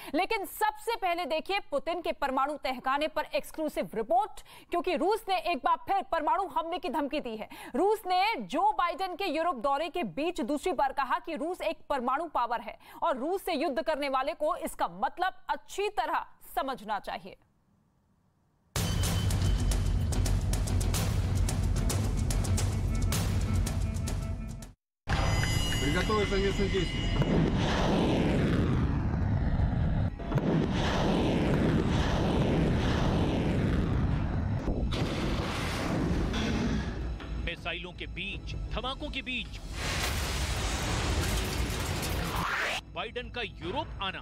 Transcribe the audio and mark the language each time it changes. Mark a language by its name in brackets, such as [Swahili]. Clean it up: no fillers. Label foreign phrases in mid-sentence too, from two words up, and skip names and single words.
[Hindi] लेकिन सबसे पहले देखिए पुतिन के परमाणु तहखाने पर एक्सक्लूसिव रिपोर्ट, क्योंकि रूस ने एक बार फिर परमाणु हमले की धमकी दी है। रूस ने जो बाइडेन के यूरोप दौरे के बीच दूसरी बार कहा कि रूस एक परमाणु पावर है और रूस से युद्ध करने वाले को इसका मतलब अच्छी तरह समझना चाहिए। [Russian] Приготовить совместные действия. [Hindi] मिसाइलों के बीच, धमाकों के बीच बाइडेन का यूरोप आना।